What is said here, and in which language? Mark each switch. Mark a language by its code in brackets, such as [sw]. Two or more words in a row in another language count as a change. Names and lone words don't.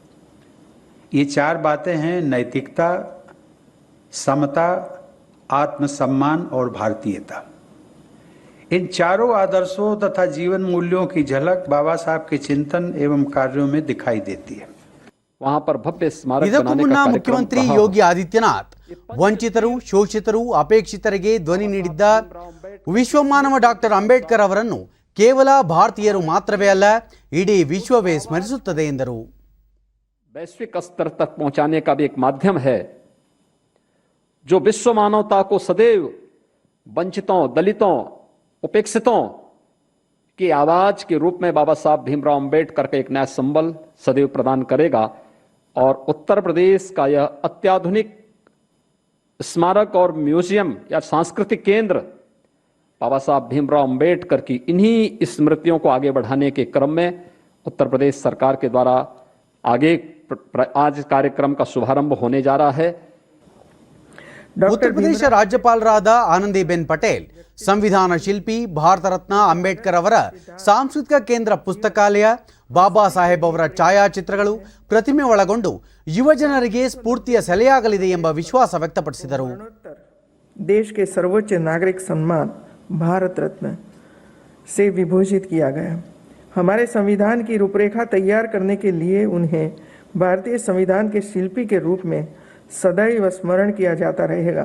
[hi] ये 4 बातें हैं: नैतिकता, समता, आत्मसम्मान और भारतीयता. इन चारों आदर्शों तथा जीवन मूल्यों की झलक बाबा साहब के चिंतन एवं कार्यों में दिखाई देती है. वहां पर भव्य स्मारक [kn] ಇದಕ್ಕೂ ಮುನ್ನ ಮುಖ್ಯಮಂತ್ರಿ ಯೋಗಿ ಆದಿತ್ಯನಾಥ್ ವಂಚಿತರು, ಶೋಷಿತರು, ಅಪೇಕ್ಷಿತರಿಗೆ ಧ್ವನಿ ನೀಡಿದ್ದ ವಿಶ್ವಮಾನವ ಡಾಕ್ಟರ್ ಅಂಬೇಡ್ಕರ್ ಅವರನ್ನು ಕೇವಲ ಭಾರತೀಯರು ಮಾತ್ರವೇ ಅಲ್ಲ, ಇಡೀ ವಿಶ್ವವೇ ಸ್ಮರಿಸುತ್ತದೆ ಎಂದರು. [hi] वैश्विक स्तर तक पहुंचाने का भी एक माध्यम है जो विश्व मानवता को सदैव वंचितों, दलितों, उपेक्षितों की आवाज के रूप में बाबा साहब भीमराव अंबेडकर का एक नया संबल सदैव प्रदान करेगा. और उत्तर प्रदेश का यह अत्याधुनिक स्मारक और म्यूजियम या सांस्कृतिक केंद्र बाबा साहब भीमराव अंबेडकर की इन्हीं स्मृतियों को आगे बढ़ाने के क्रम में उत्तर प्रदेश सरकार के द्वारा आगे आज कार्यक्रम का शुभारंभ होने जा रहा है. [kn] ಉತ್ತರ ಪ್ರದೇಶ ರಾಜ್ಯಪಾಲರಾದ ಆನಂದಿಬೆನ್ ಪಟೇಲ್ ಸಂವಿಧಾನ ಶಿಲ್ಪಿ, ಭಾರತ ರತ್ನ ಅಂಬೇಡ್ಕರ್ ಅವರ ಸಾಂಸ್ಕೃತಿಕ ಕೇಂದ್ರ ಪುಸ್ತಕಾಲಯ, ಬಾಬಾ ಸಾಹೇಬ್ ಅವರ ಛಾಯಾಚಿತ್ರಗಳು, ಪ್ರತಿಮೆ ಒಳಗೊಂಡು ಯುವಜನರಿಗೆ ಸ್ಫೂರ್ತಿಯ ಸೆಲೆಯಾಗಲಿದೆ ಎಂಬ ವಿಶ್ವಾಸ ವ್ಯಕ್ತಪಡಿಸಿದರು. [hi] देश के सर्वोच्च नागरिक सम्मान भारत रत्न से विभूषित किया गया. हमारे संविधान की रूपरेखा तैयार करने के लिए उन्हें भारतीय संविधान के शिल्पी के रूप में सदैव स्मरण किया जाता रहेगा.